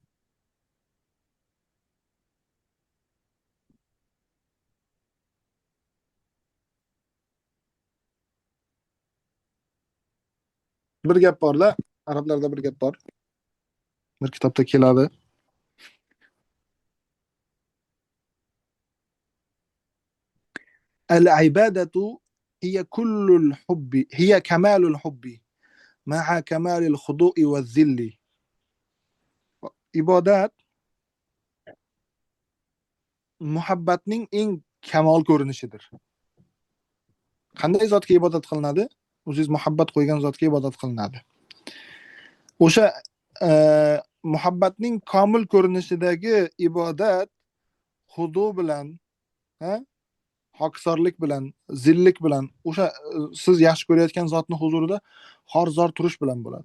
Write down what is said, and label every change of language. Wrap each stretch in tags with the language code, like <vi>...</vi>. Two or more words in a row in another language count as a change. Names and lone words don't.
<uz>Bir gap borda, arablarda bir gap bor. Bir kitobda keladi.</uz> <ar>العبادة هي كل الحب هي كمال الحب مع كمال الخضوع والذل.</ar> <uz>Ibodat muhabbatning eng kamol ko'rinishidir. Qanday zotga ibodat qilinadi? O'zingiz muhabbat qo'ygan zotga ibodat qilinadi. O'sha muhabbatning komil ko'rinishidagi ibodat xudu bilan, hokisorlik bilan, zillik bilan, o'sha siz yaxshi ko'rayotgan zotning huzurida xor-zor turish bilan bo'ladi.</uz>